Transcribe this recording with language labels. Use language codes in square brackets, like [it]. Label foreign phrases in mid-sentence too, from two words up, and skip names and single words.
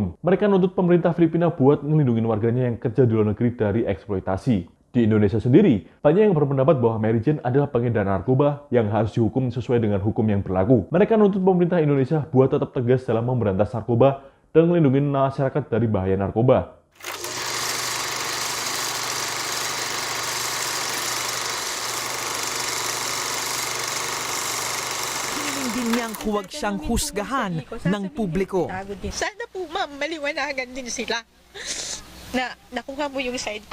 [id] Mereka nuntut pemerintah Filipina buat ngelindungin warganya yang kerja di luar negeri dari eksploitasi. Di Indonesia sendiri, banyak yang berpendapat bahwa Mary Jane adalah pengedar narkoba yang harus dihukum sesuai dengan hukum yang berlaku. Mereka menuntut pemerintah Indonesia buat tetap tegas dalam memberantas narkoba dan melindungi masyarakat dari bahaya narkoba. [tl] Hiling din niyang huwag siyang husgahan ng publiko. Sana po ma'am, maliwanagan din sila na nakuha mo yung side ko.